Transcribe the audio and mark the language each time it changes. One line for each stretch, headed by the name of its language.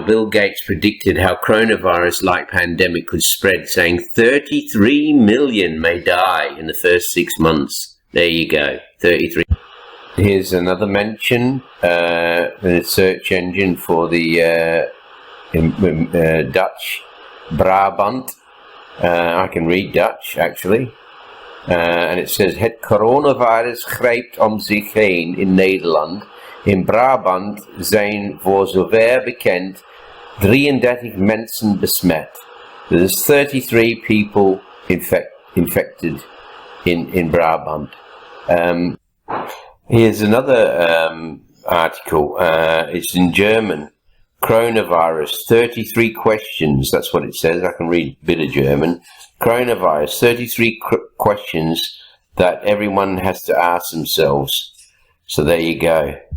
English: Bill Gates predicted how coronavirus-like pandemic could spread, saying 33 million may die in the first 6 months. There you go. 33. Here's another mention. The search engine for the Dutch Brabant. I can read Dutch, actually. And it says,
Dutch: Het coronavirus grijpt om zich heen in Nederland. In Brabant zijn voor zover bekend 33 mensen besmet.
English: There's 33 people infected in Brabant. Here's another article. It's in German. Coronavirus, 33 questions. That's what it says. I can read a bit of German. Coronavirus, 33 questions that everyone has to ask themselves. So there you go.